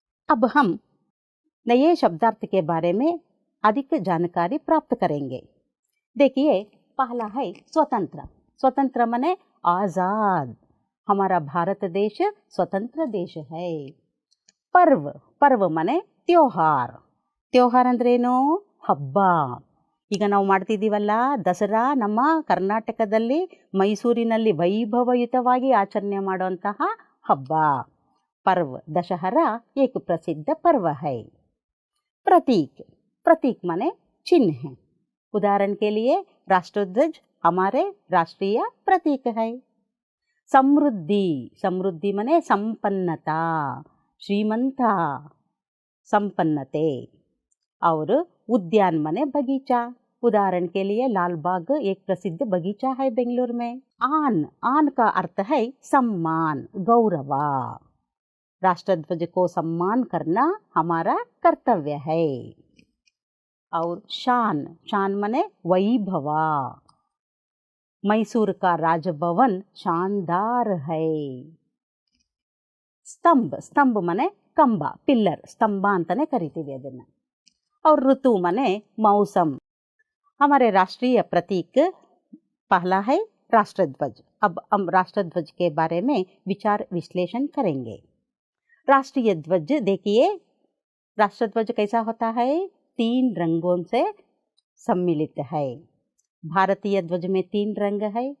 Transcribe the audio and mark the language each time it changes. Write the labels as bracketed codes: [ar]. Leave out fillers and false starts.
[hi] अब हम नए शब्दार्थ के बारे में अधिक जानकारी प्राप्त करेंगे। देखिए, पहला है स्वतंत्र। स्वतंत्र माने आजाद। हमारा भारत देश स्वतंत्र देश है। पर्व। पर्व माने त्योहार। त्योहार [kn] ಅಂದ್ರೇನು? ಹಬ್ಬ. ಈಗ ನಾವು ಮಾಡ್ತಿದ್ದೀವಲ್ಲ ದಸರಾ, ನಮ್ಮ ಕರ್ನಾಟಕದಲ್ಲಿ ಮೈಸೂರಿನಲ್ಲಿ ವೈಭವಯುತವಾಗಿ ಆಚರಣೆ ಮಾಡುವಂತಹ ಹಬ್ಬ पर्व। [hi] दशहरा एक प्रसिद्ध पर्व है। प्रतीक। प्रतीक माने चिन्ह है। उदाहरण के लिए राष्ट्रध्वज हमारे राष्ट्रीय प्रतीक है। समृद्धि। समृद्धि माने संपन्नता, श्रीमंता, संपन्नते। और उद्यान माने बगीचा। उदाहरण के लिए लाल बाग एक प्रसिद्ध बगीचा है बेंगलुरु में। आन। आन का अर्थ है सम्मान, गौरव। राष्ट्रध्वज को सम्मान करना हमारा कर्तव्य है। और शान। शान माने वैभव। मैसूर का राजभवन शानदार है। स्तंभ। स्तंभ माने कंबा, [kn] पिಲ್ಲರ್, ಸ್ತಂಭ ಅಂತಾನೆ ಕರಿತೀವಿ ಅದನ್ನ। [hi] और ऋतु माने मौसम। हमारे राष्ट्रीय प्रतीक पहला है राष्ट्रध्वज। अब हम राष्ट्रध्वज के बारे में विचार विश्लेषण करेंगे। राष्ट्रीय ध्वज देखिए, राष्ट्रध्वज कैसा होता है? 3 रंगों से सम्मिलित है। भारतीय ध्वज में 3 रंग है।